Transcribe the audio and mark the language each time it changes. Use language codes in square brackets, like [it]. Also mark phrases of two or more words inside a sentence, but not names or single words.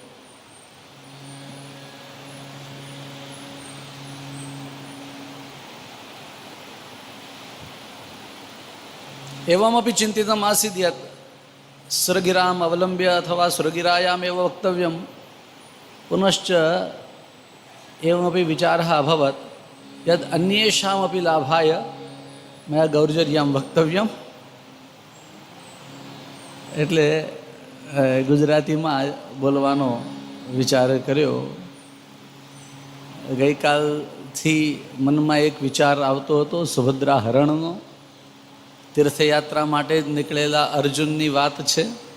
[sa] एवमपि चिन्तितम् आसीत् यत् सुरगिराम् अवलम्ब्य अथवा सुरगिरायामेव वक्तव्यं। पुनश्च एवमपि विचारः अभवत् यत् अन्येषामपि लाभाय मया गौर्जर्यां वक्तव्यम्। [gu] એટલે ગુજરાતીમાં બોલવાનો વિચાર કર્યો। ગઈકાલથી મનમાં એક વિચાર આવતો હતો સુભદ્રા હરણનો। તીર્થયાત્રા માટે જ નીકળેલા અર્જુનની વાત છે।